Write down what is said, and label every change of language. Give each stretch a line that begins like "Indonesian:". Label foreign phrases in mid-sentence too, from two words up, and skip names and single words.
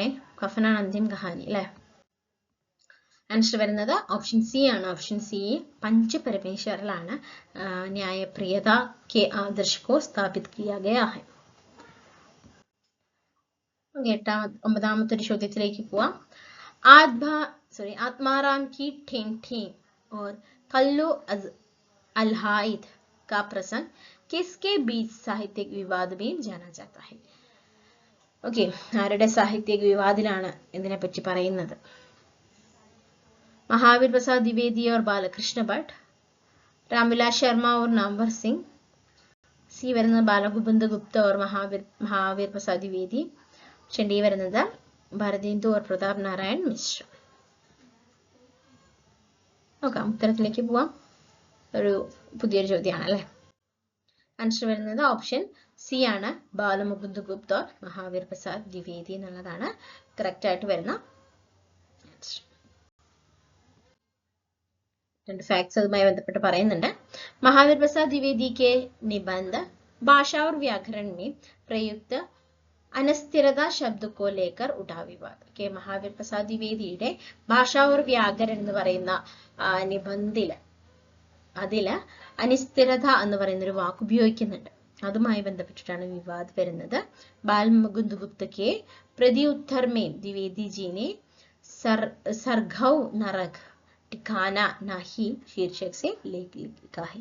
Malayalam: കഫനാണ്
Hindi: अंतिम कहानी
Malayalam: അല്ലെ. ആൻസർ വരുന്നത് ഓപ്ഷൻ സി ആണ്. ഓപ്ഷൻ സി, പഞ്ചപരമേശ്വറിലാണ്
Hindi: न्यायप्रियता के आदर्श को स्थापित किया गया है.
Malayalam: 9ാമത്തെ ഒരു ചോദ്യത്തിലേക്ക് പോവാം.
Hindi: आत्माराम की ठेंग ठेंग और कल्लू अलहाइद का प्रसंग किसके बीच साहित्यिक विवाद में जाना जाता है?
Malayalam: ഓക്കെ, ആരുടെ സാഹിത്യिक വിവാദിലാണ് ഇതിനെ പറ്റി പറയുന്നത്?
Hindi: महावीर प्रसाद द्विवेदी और बालकृष्ण भट्ट, रामविलास शर्मा और नामवर सिंह, सी വരുന്നത് ബാലഗോവിന്ദ ഗുപ്ത और महावीर प्रसाद द्विवेदी, डी വരുന്നത് ഭാരതേന്ദു और प्रताप नारायण मिश्र.
Malayalam: നോക്കാം, ഉത്തരത്തിലേക്ക് പോവാം. ഒരു പുതിയൊരു ചോദ്യമാണ് അല്ലെ. ആൻസർ വരുന്നത് ഓപ്ഷൻ സി ആണ്. ബാലമുകുന്ദ ഗുപ്ത और महावीर प्रसाद द्विवेदी എന്നുള്ളതാണ് കറക്റ്റ് ആയിട്ട് വരുന്ന ആൻസർ. രണ്ട് ഫാക്ട്സ് അതുമായി ബന്ധപ്പെട്ട് പറയുന്നുണ്ട്.
Hindi: महावीर प्रसाद द्विवेदी के निबंध भाषा और व्याकरण में प्रयुक्त अनस्थिरता शब्द को लेकर उठा विवाद.
Malayalam: കെ മഹാവീർ പ്രസാദ് ദ്വിവേദിയുടെ ഭാഷ ഓർ വ്യാകരൺ എന്ന് പറയുന്ന നിബന്ധില് അതില് അനിസ്ഥിരത എന്ന് പറയുന്ന ഒരു വാക്ക് ഉപയോഗിക്കുന്നുണ്ട്. അതുമായി ബന്ധപ്പെട്ടിട്ടാണ് വിവാദ് വരുന്നത്.
Hindi: बाल मुकुंद गुप्त के प्रति उत्तर में द्विवेदी जी ने स्वर्ग नरक ठिकाना नहीं शीर्षक से लेख लिखा है.